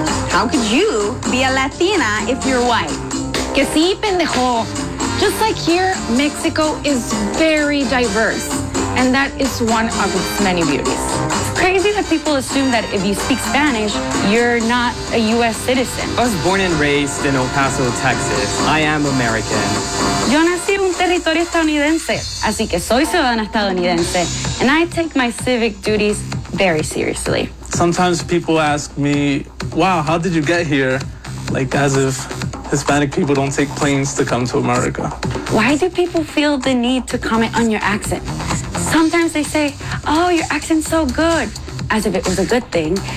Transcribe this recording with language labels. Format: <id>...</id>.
<en>How could you be a Latina if you're white?</en> <es>Que sí, pendejo.</es> <en>Just like here, Mexico is very diverse. And that is one of its many beauties. It's crazy that people assume that if you speak Spanish, you're not a U.S. citizen. I was born and raised in El Paso, Texas. I am American.</en> <es>Yo nací en un territorio estadounidense, así que soy ciudadana estadounidense.</es> <en>And I take my civic duties very seriously. Sometimes people ask me, wow, how did you get here? Like as if Hispanic people don't take planes to come to America. Why do people feel the need to comment on your accent? Sometimes they say, oh, your accent's so good, as if it was a good thing.</en>